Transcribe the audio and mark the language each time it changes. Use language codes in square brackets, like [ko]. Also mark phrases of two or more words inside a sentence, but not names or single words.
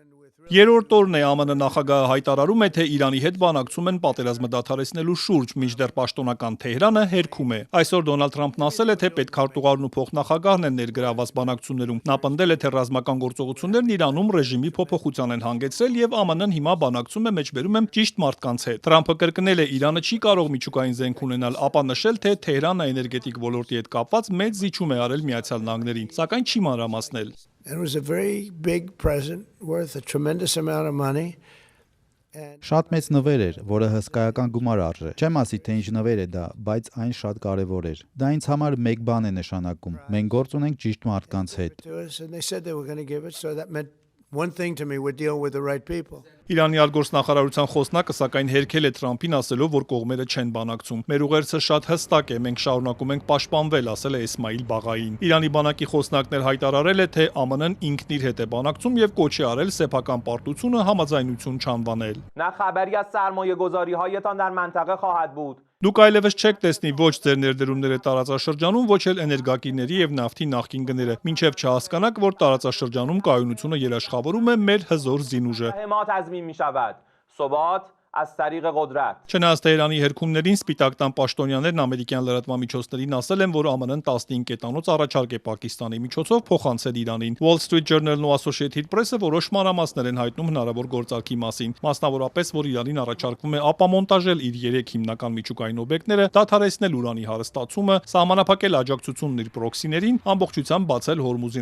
[hy] Երրորդ օրն է ԱՄՆ նախագահը հայտարարում է, թե Իրանի հետ բանակցում են պատերազմը դադարեցնելու շուրջ, մինչդեռ պաշտոնական Թեհրանը հերքում է։ Այսօր Դոնալդ Թրամփն ասել է, թե պետքարտուղարն ու փոխնախագահն են ներգրաված բանակցություններում։ Նա պնդել է, թե ռազմական գործողություններն Իրանում ռեժիմի փոփոխության են հանգեցրել եւ ԱՄՆ-ն հիմա բանակցում է մեջբերում եմ ճիշտ մարդկանց հետ։ Թրամփը կրկնել է, Իրանը չի կարող միջուկային զենք ունենալ, ապա նշել, թե Թեհրանը էներգետիկ ոլորտի հետ կապված մեծ զիջում է արել Միացյալ Նահանգներին, սակայն չի մանրամասնել։ [en] It was a very big present worth a tremendous amount of money. [hy] Շատ մեծ նվեր էր, որը հսկայական գումար արժե։ Չեմ ասի, թե ինչ նվեր է դա, բայց այն շատ կարևոր էր։ Դա ինձ համար մեկ բան է նշանակում։ Մենք գործ ունենք ճիշտ մարդկանց հետ։ [en] One thing to me, we're dealing with the right people. [hy] Իրանի արտգործնախարարության խոսնակը սակայն հերքել է Թրամփին ասելով, որ կողմերը չեն բանակցում։ Մեր ուղերձը շատ հստակ է, մենք շարունակում ենք պաշտպանվել, ասել է Էսմայիլ Բաղային։ Իրանի բանակի խոսնակն հայտարարել է, թե ԱՄՆ-ն ինքն իր հետ է բանակցում եւ կոչ է արել սեփական պարտությունը համաձայնություն չանվանել։ [fa] نه خبری از سرمایه‌گذاری‌هایتان در منطقه خواهد بود. [hy] Դուք այլևս չեք տեսնի ոչ ձեր ներդրումները տարածաշրջանում, ոչ էլ էներգակիրների եւ նավթի նախկին գները, մինչեւ չհասկանաք, որ տարածաշրջանում կայունությունը երաշխավորում է մեր հզոր զինուժը։ [fa] ما تضمین می‌شود. ثبات از طریق قدرت. [hy] Չնայած Թեհրանի հերքումներին Սպիտակ տան պաշտոնյաներն ամերիկյան լրատվամիջոցներին ասել են, որ ԱՄՆ-ն 15 կետանոց առաջարկ է Պակիստանի միջոցով փոխանցել Իրանին։ Wall Street Journal-ն ու Associated Press-ը որոշ մանրամասներ են հայտնում հնարավոր գործարքի մասին, մասնավորապես, որ Իրանին առաջարկվում է ապամոնտաժել իր 3 հիմնական միջուկային օբյեկտները, դադարեցնել ուրանի հարստացումը, սահմանափակել աջակցությունն իր պրոքսիներին, ամբողջությամբ բացել Հորմուզի